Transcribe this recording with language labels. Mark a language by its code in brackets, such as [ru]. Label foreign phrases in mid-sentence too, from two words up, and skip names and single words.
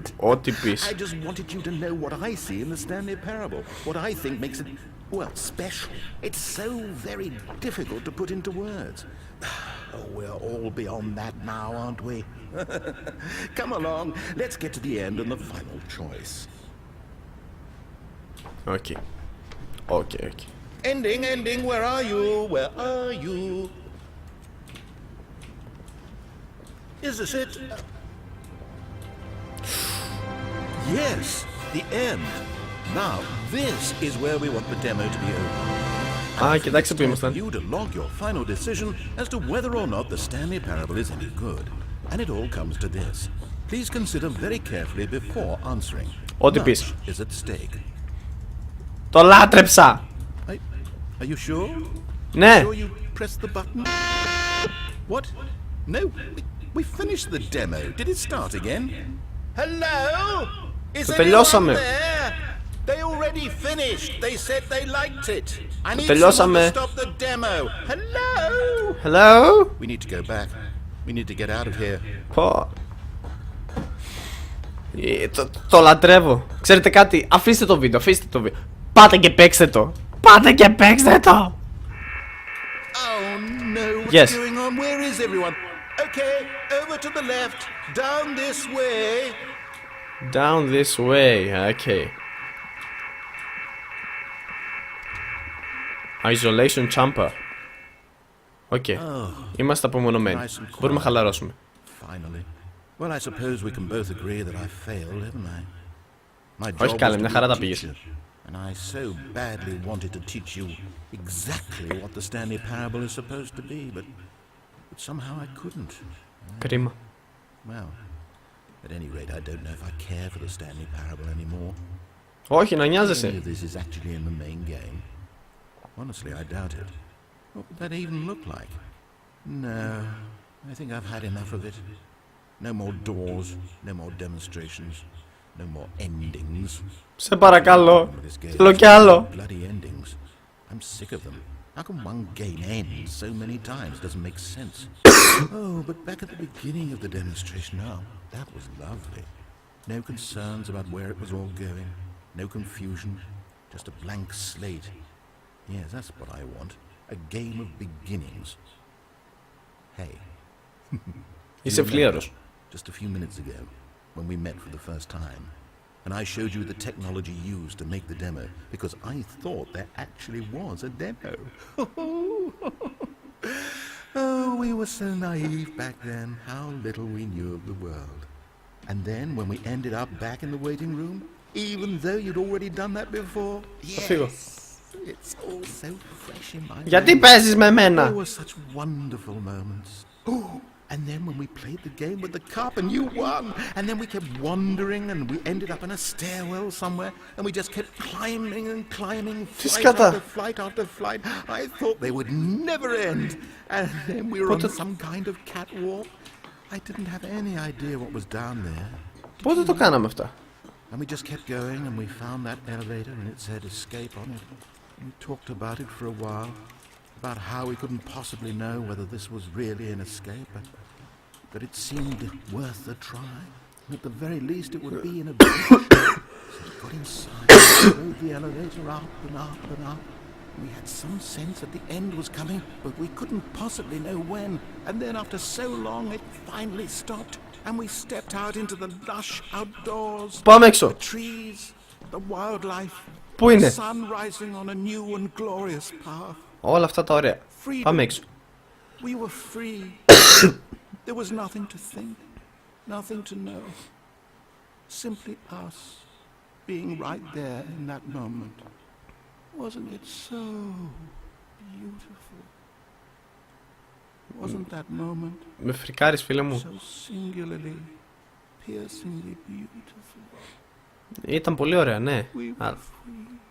[el] Ό,τι πεις. [en] I just wanted you to know what I see in the Stanley Parable. What I think makes it, well, special. It's so very difficult to put into words. Oh, we're all beyond that now, aren't we? Come along. Let's get to the end and the final choice. Okay. Okay. Ending. Where are you? Where are you? Is this it? Yes, the end. Now, this is where we want the demo to be over. [el] Κοιτάξτε που ήμασταν. [en] You to log your final decision as to whether or not the Stanley Parable is any good. And it all comes to this. Please consider very carefully before answering. [el] Ό,τι πεις. [en] Much is at stake. [el] Το λάτρεψα. [en] Are you sure? [el] Ναι. [en] Sure you pressed the button? What? No, we finished the demo. Did it start again? Hello? Is anyone there? They already finished. They said they liked it. I need someone to stop the demo. Hello? We need to go back. We need to get out of here. [el] Πω. Το λατρεύω. Ξέρετε κάτι? Αφήστε το βίντεο. Πάτε και παίξτε το. [en] Oh no, what's Yes. going on? Where is everyone? Okay, over to the left. Down this way. Down this way. Okay. Isolation chamber. [el] Okay. Είμαστε απομονωμένοι. Μπορούμε να χαλαρώσουμε. [en] Finally. Well, I suppose we can both agree that I failed, haven't I? My job [el] Όχι καλέ, [en] was [el] μια [en] to [el] χαρά [en] be [el] τα [en] a [el] πήγες. [en] teacher, and I so badly wanted to teach you exactly what the Stanley Parable is supposed to be, but somehow I couldn't. [el] Κρίμα. [en] Well, at any rate, I don't know if I care for the Stanley Parable anymore. [el] Όχι, να [en] Any [el] νοιάζεσαι. [en] of this is actually in the main game. Honestly, I doubt it. What would that even look like? No, I think I've had enough of it. No more doors, no more demonstrations, no more endings. [el] Σε παρακαλώ. [en] This game [el] Θέλω κι [en] has [el] άλλο. [en] bloody endings. I'm sick of them. How can one game end so many times? Doesn't make sense. Oh, but back at the beginning of the demonstration, oh, that was lovely. No concerns about where it was all going. No confusion. Just a blank slate. Yes, that's what I want. A game of beginnings. Hey. [el] Είσαι φλίαρος. [en] Just a few minutes ago, when we met for the first time, and I showed you the technology used to make the demo, because I thought there actually was a demo. Oh, we were so naive back then, how little we knew of the world. And then, when we ended up back in the waiting room, even though you'd already done that before, yes, it's all so fresh in my [el] Γιατί [en] mind. [el] παίζεις με μένα? [en] There were such wonderful moments. Oh, and then when we played the game with the cup and you won, and then we kept wandering and we ended up in a stairwell somewhere and we just kept climbing and climbing, flight after flight after flight. I thought they would never end. And then we were on some kind of catwalk. I didn't have any idea what was down there. [el] Πότε το κάναμε αυτά? [en] And we just kept going and we found that elevator and it said escape on it. We talked about it for a while, about how we couldn't possibly know whether this was really an escape, but it seemed worth a try. And at the very least it would be in a village. So we got inside, we rode the elevator up and up and up. We had some sense that the end was coming, but we couldn't possibly know when. And then after so long it finally stopped. And we stepped out into the lush outdoors. [el] Πάμε έξω. [en] The trees, the wildlife. [el] Πού είναι? [en] The sun rising on a new and glorious path. [el] Όλα αυτά τα ωραία. Πάμε έξω. [en] We were free. There was nothing to think, Nothing to know. Simply us being right there in that moment. Wasn't it so beautiful? Wasn't that moment [el] Με φρικάρεις, φίλε μου. [en] so singularly, piercingly beautiful? [el] Ήταν πολύ ωραία, ναι. [en] We were free.